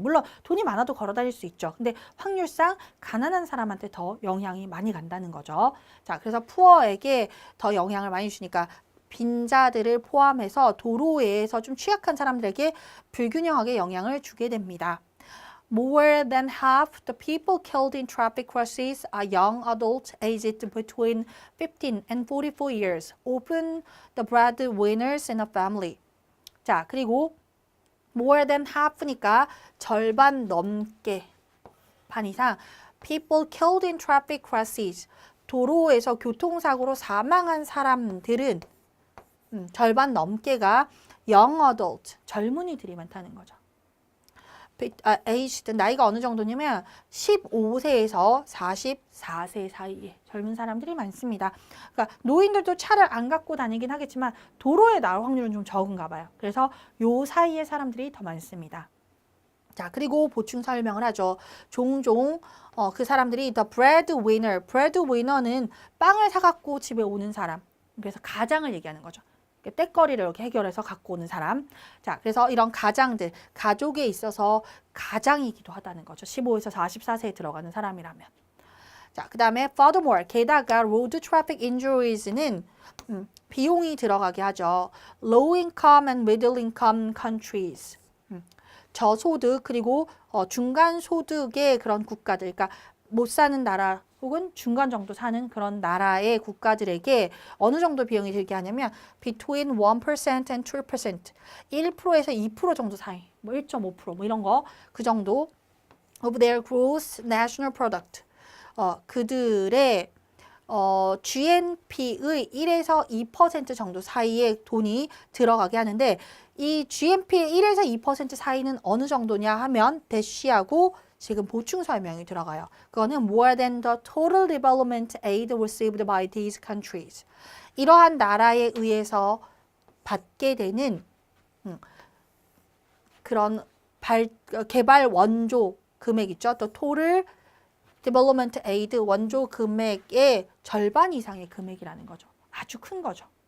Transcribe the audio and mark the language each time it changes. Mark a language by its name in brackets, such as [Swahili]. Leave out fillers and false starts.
[Korean] 물론 돈이 많아도 걸어 다닐 수 있죠. 근데 확률상 가난한 사람한테 더 영향이 많이 간다는 거죠. 자, 그래서 푸어에게 더 영향을 많이 주니까 빈자들을 포함해서 도로에서 좀 취약한 사람들에게 불균형하게 영향을 주게 됩니다. [English] More than half the people killed in traffic crashes are young adults aged between 15 and 44 years, often the breadwinners in a family. [Korean] 자, 그리고 [English] more than half [Korean] 니까 절반 넘게, 반 이상 [English] people killed in traffic crashes, [Korean] 도로에서 교통사고로 사망한 사람들은 절반 넘게가 [English] young adult, [Korean] 젊은이들이 많다는 거죠. aged, 나이가 어느 정도냐면 15세에서 44세 사이에 젊은 사람들이 많습니다. 그러니까 노인들도 차를 안 갖고 다니긴 하겠지만 도로에 나올 확률은 좀 적은가 봐요. 그래서 요 사이에 사람들이 더 많습니다. 자, 그리고 보충 설명을 하죠. 종종 그 사람들이 [English] the breadwinner, [Korean] breadwinner는 빵을 사갖고 집에 오는 사람, 그래서 가장을 얘기하는 거죠. 떼거리를 이렇게 해결해서 갖고 오는 사람. 자, 그래서 이런 가장들, 가족에 있어서 가장이기도 하다는 거죠. 15에서 44세에 들어가는 사람이라면. 자, 그 다음에 furthermore, 게다가 [English] road traffic injuries [Korean] 는 비용이 들어가게 하죠. [English] low income and middle income countries. [Korean] 저소득 그리고 중간 소득의 그런 국가들, 그러니까 못 사는 나라 혹은 중간 정도 사는 그런 나라의 국가들에게 어느 정도 비용이 들게 하냐면 [English] between 1% and 2%, [Korean] 1%에서 2% 정도 사이, 뭐 1.5%, 뭐 이런 거, 그 정도 [English] of their gross national product, [Korean] 그들의 GNP의 1에서 2% 정도 사이에 돈이 들어가게 하는데, 이 GNP의 1에서 2% 사이는 어느 정도냐 하면 대쉬하고 지금 보충 설명이 들어가요. 그거는 [English] more than the total development aid received by these countries. [Korean] 이러한 나라에 의해서 받게 되는 그런 개발 원조 금액 있죠. 또 [English] total development aid [Korean] 원조 금액의 절반 이상의 금액이라는 거죠. 아주 큰 거죠.